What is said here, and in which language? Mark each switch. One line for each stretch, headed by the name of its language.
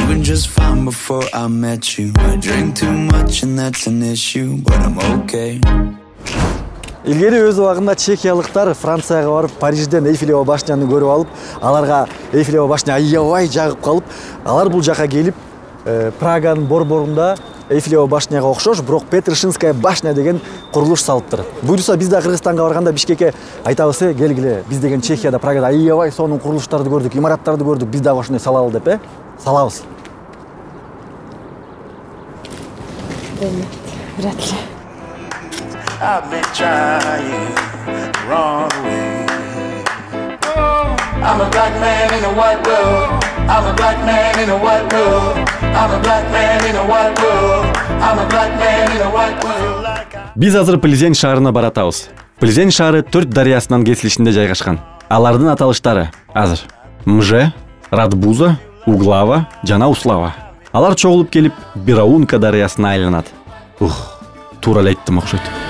English: Just fine before I met you. I drink too much and that's an issue, but I'm okay.
Kyrgyz: Илгери өз убагында чехиялыктар Францияга барып, Парижден Эйфелева башняны көрүп алып, аларга Эйфелева башня аябай жагып калып, алар бул жака келип, Праганын борборунда Эйфелева башняга окшош, бирок Петршинская башня деген курулуш салыптыр. Буйруса биз да Кыргызстанга барганда Бишкекке айтабыз, келгиле, биз деген Чехияда, Прагада аябай сонун курулуштарды көрдүк, имараттарды көрдүк, биз дагы ошондой салалы деп, салабыз.
Russian: Вряд ли.
English: I've been trying the wrong way. I'm a black man in a white world. I'm a black man in a white world. I'm a black man in a white world. I'm a black man in a white world.
Kyrgyz: Биз азыр Плезень шаарына баратабыз. Плезень шаары 4 дарыясынан кесилишинде жайгашкан. Алардын аталыштары азыр Мже, Радбуза, Углава жана Услава. Алар чогулуп келип Бираунка дарыясына айланат. Туура эле айттым окшойт.